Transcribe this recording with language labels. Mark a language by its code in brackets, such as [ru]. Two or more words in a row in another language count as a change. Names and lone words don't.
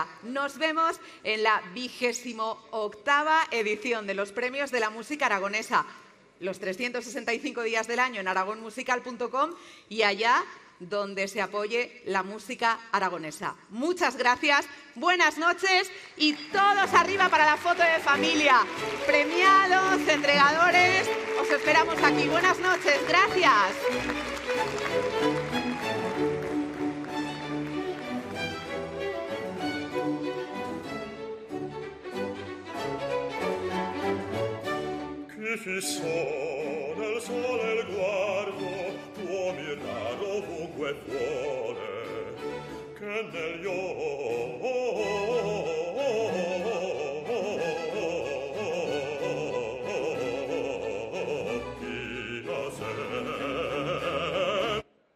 [es] Nos vemos en la 28ª edición de los Premios de la Música Aragonesa, los 365 días del año en aragonmusical.com y allá donde se apoye la música aragonesa. Muchas gracias, buenas noches y todos arriba para la foto de familia. Premiados, entregadores, os esperamos aquí. Buenas noches, gracias. [it] Chi sono il sole e il guardo, tuo mirare ovunque vuole, che negli occhi la sera.